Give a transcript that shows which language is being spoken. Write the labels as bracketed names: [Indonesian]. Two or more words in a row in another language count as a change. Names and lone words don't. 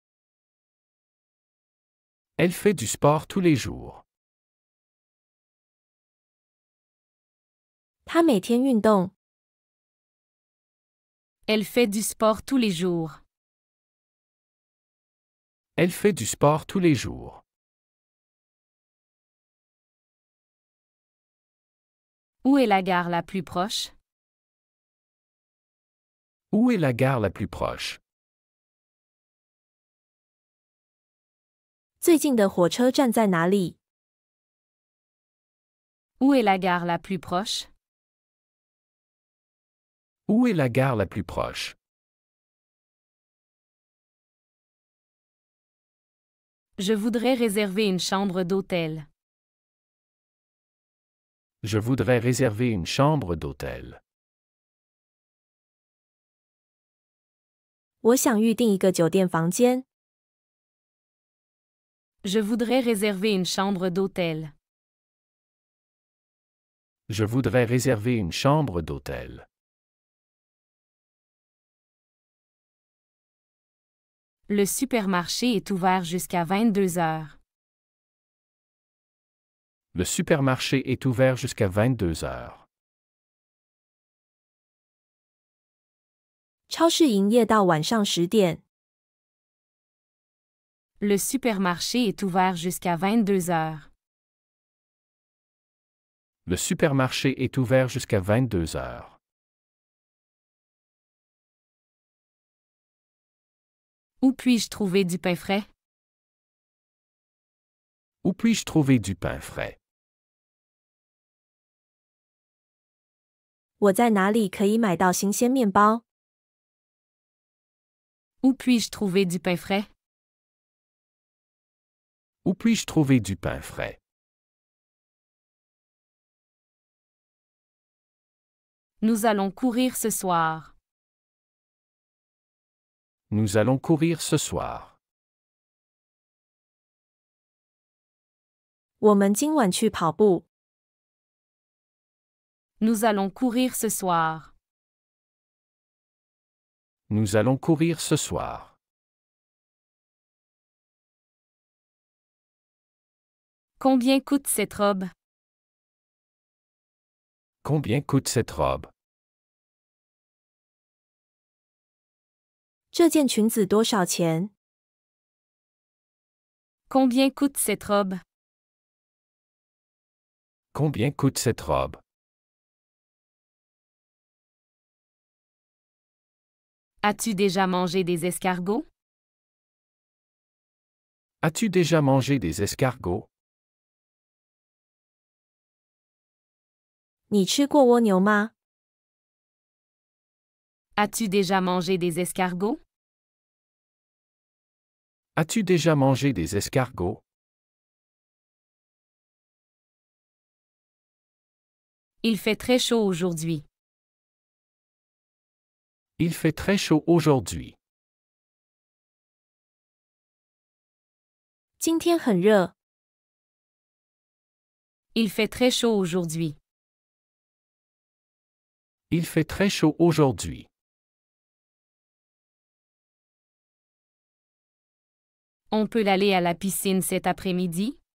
[French] Elle fait du sport tous les jours. [Chinese] 她每天运动。 [French] Elle fait du sport tous les jours. Elle fait du sport tous les jours. Où est la gare la plus proche? Où est la gare la plus proche? [Chinese] 最近的火车站在哪里？ [French] Où est la gare la plus proche? Où est la gare la plus proche? Je voudrais réserver une chambre d'hôtel. Je voudrais réserver une chambre d'hôtel. [Chinese] 我想预订一个酒店房间。 [French] Je voudrais réserver une chambre d'hôtel. Je voudrais réserver une chambre d'hôtel. Le supermarché est ouvert jusqu'à 22 heures. Le supermarché est ouvert jusqu'à 22 heures. [Chinese] 超市营业到晚上10点。 [French] Le supermarché est ouvert jusqu'à 22 heures. Le supermarché est ouvert jusqu'à 22 heures. Où puis-je trouver du pain frais? Où puis-je trouver du pain frais? [Chinese] 我在哪里可以买到新鲜面包？ [French] Où puis-je trouver du pain frais? Où puis-je trouver du pain frais? Nous allons courir ce soir. Nous allons courir ce soir. [Chinese] 我们今晚去跑步。 [French] Nous allons courir ce soir. Nous allons courir ce soir. Combien coûte cette robe? Combien coûte cette robe? [Chinese] 这件裙子多少钱？ [French] Combien coûte cette robe? Combien coûte cette robe? As-tu déjà mangé des escargots? As-tu déjà mangé des escargots? [Chinese] 你吃过蜗牛吗？ [French] As-tu déjà mangé des escargots? As-tu déjà mangé des escargots? Il fait très chaud aujourd'hui. Il fait très chaud aujourd'hui. [Chinese] 今天很热。 [French] Il fait très chaud aujourd'hui. Il fait très chaud aujourd'hui. On peut aller à la piscine cet après-midi?